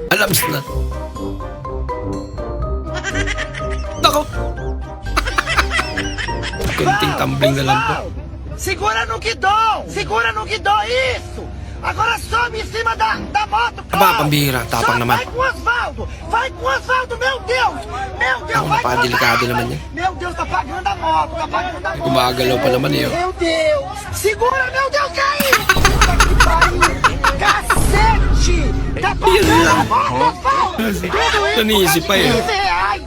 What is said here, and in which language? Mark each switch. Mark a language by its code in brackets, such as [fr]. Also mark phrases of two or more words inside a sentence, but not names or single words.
[tl] Tapos na. Nako! Kunting tumbling na lang po. [pt] Segura no guidão! Segura no guidão, isso! Agora sobe em cima da moto, [tl] Aba, pambihira. Tapang naman. [pt] Vai com o Osvaldo! Vai com o Osvaldo, meu Deus! Meu Deus, [tl] Ako, [pt] vai com o [tl] napadelikado [pt] Osvaldo! [tl] naman yan. [pt] Meu Deus, tá pagando a moto, tá pagando a moto! [tl] Gumagalaw pa naman eh. Oh. [pt] Meu Deus! Segura, meu Deus, caiu! Puta que pariu! Cacete! Tá pagando a moto, Osvaldo! Tudo isso [tl] Nanisip pa eh. [pt] R$15!